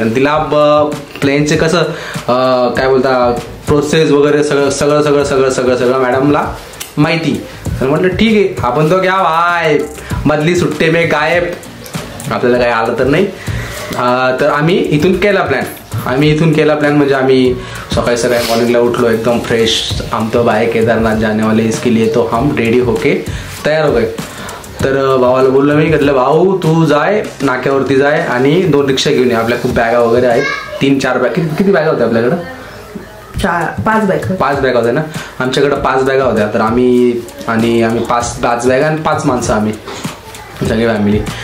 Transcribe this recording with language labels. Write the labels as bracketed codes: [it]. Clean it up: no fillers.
[mr] आणि तिला प्लेनचे कसं काय बोलता प्रोसेस वगैरे सगळं मॅडमला माहिती. तर म्हटलं ठीक आहे आपण तो घ्या भाय, मधली सुट्टे में गायब, आपल्याला काय आलं तर नाही. तर आम्ही इथून केला प्लॅन. म्हणजे आम्ही सकाळी मॉर्निंगला उठलो एकदम फ्रेश. [hi] हम तो भाई केदारनाथ जाने वाले, इसके लिए तो हम रेडी होके तयार हो गए. [mr] तर भावाला बोललो मी, म्हटलं भाऊ तू जाय नाक्यावरती जाय आणि 2 रिक्षा घेऊन ये. आपल्या खूप बॅगा वगैरे आहेत, 3-4 बॅग. किती बॅगा होत्या आपल्याकडं? 5 बॅगा होत्या ना. आमच्याकडं 5 बॅगा होत्या. तर आम्ही 5 बॅगा आणि 5 माणसं आम्ही सगळी फॅमिली.